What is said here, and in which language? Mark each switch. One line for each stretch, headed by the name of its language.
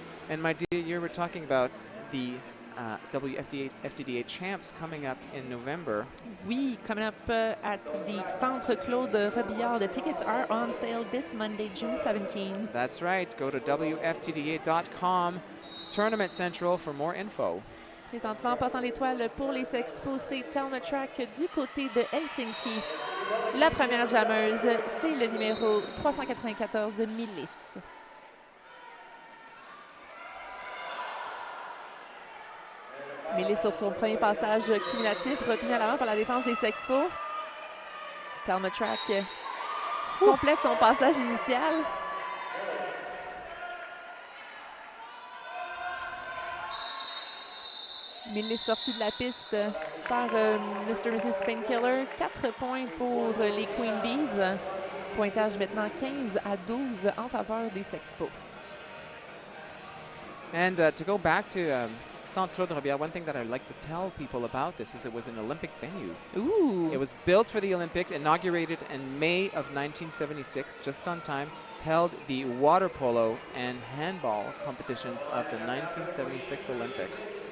English: And my dear, you were talking about the WFTDA champs coming up in November. Oui, coming up at the Centre Claude Robillard. The tickets are on sale this Monday, June 17. That's right. Go to WFTDA.com, Tournament Central for more info.
French: Présentement, portant l'étoile pour les Sexpos, c'est Telma Track du côté de Helsinki. La première jammeuse, c'est le numéro 394, Millis. Millis sur son premier passage cumulatif, retenu à l'avant par la défense des Sexpos. Telma Track complète son passage initial. Millis sorti de la piste par Mr. Mrs. Painkiller. 4 points pour les Queen Bees. Pointage maintenant 15-12 en faveur des Sexpos.
English: And to go back to Centre Claude Robillard, one thing that I'd like to tell people about this is it was an Olympic venue. Ooh. It was built for the Olympics, inaugurated in May of 1976, just on time, held the water polo and handball competitions of the 1976 Olympics.